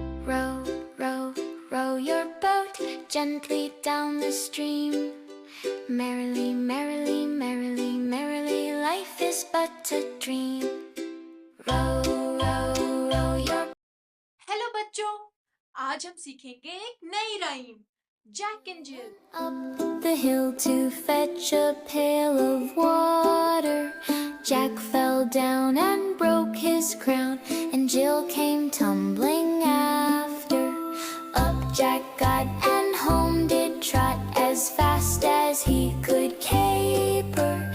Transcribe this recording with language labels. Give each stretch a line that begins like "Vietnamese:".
English: Row, row, row your boat gently down the stream. Merrily, merrily, merrily, merrily, life is but a dream. Row, row, row your
Hindi: hello बच्चों, आज हम सीखेंगे एक नई rhyme, Jack and जिल।
English: up the hill to fetch a pail of water. Jack fell down and broke his crown, and Jill came tumbling after. Up Jack got and home did trot as fast as he could caper.